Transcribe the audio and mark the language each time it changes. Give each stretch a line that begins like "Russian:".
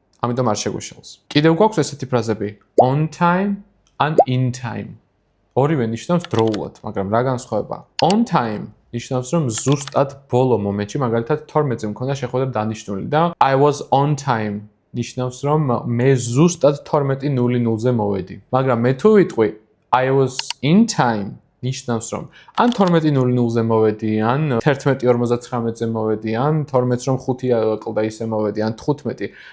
Georgian: ამიტომ არ შეგვეშალს. კიდევ გვაქვს ესეთი ფრაზები
English: on time and in time.
Georgian: ორივე ნიშნავს დროულად, მაგრამ რა განსხვავება?
English: On time
Georgian: ნიშნავს რომ ზუსტად ბოლო მომენტში, მაგალითად 12-ზე მქონდა შეხვედრა დანიშნული და
English: I was on time
Georgian: ნიშნავს რომ მე ზუსტად 12:00-ზე მოვედი. მაგრამ მე თუ ვიტყვი
English: I was in time
Georgian: ნიშნავს რომ ან 12:00-ზე მოვედი, ან 11:59-ზე მოვედი, ან 12 რომ 5 აკლდა ისე მოვედი, ან 15.